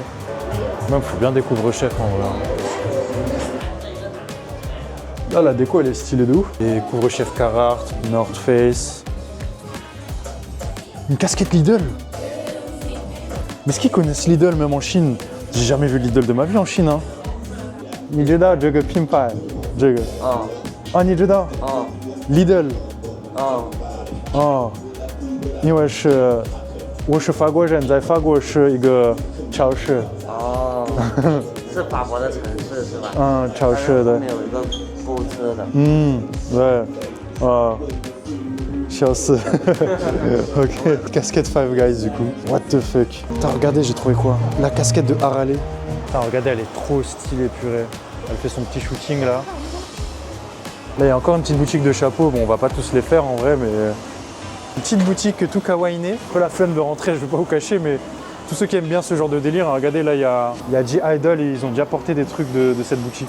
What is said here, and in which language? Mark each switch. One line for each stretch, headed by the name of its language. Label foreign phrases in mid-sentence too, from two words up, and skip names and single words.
French: Même, faut bien des couvre-chefs en vrai. Là, la déco, elle est stylée de ouf. Et couvre-chef Carhartt, North Face. Une casquette Lidl. Mais est-ce qu'ils connaissent Lidl même en Chine? J'ai jamais vu Lidl de ma vie en Chine. Hein.
Chinese: 你知道这个品牌？这个。啊，你知道？Lidl。因为我是法国人，在法国是一个超市。是法国的城市是吧？超市的。后面有一个购物车的。对。笑死。Ok.
French: Casquette Five Guys du coup.
English: What the fuck.
French: Putain, regardez, j'ai trouvé quoi? La casquette de Harley. Putain, regardez, elle est trop stylée, purée. Elle fait son petit shooting là. Là, il y a encore une petite boutique de chapeaux. Bon, on va pas tous les faire en vrai, mais... Une petite boutique tout kawaiiné. Un peu la flemme de rentrer, je vais pas vous cacher, mais tous ceux qui aiment bien ce genre de délire, hein, regardez, là, il y a G-Idol et ils ont déjà porté des trucs de cette boutique.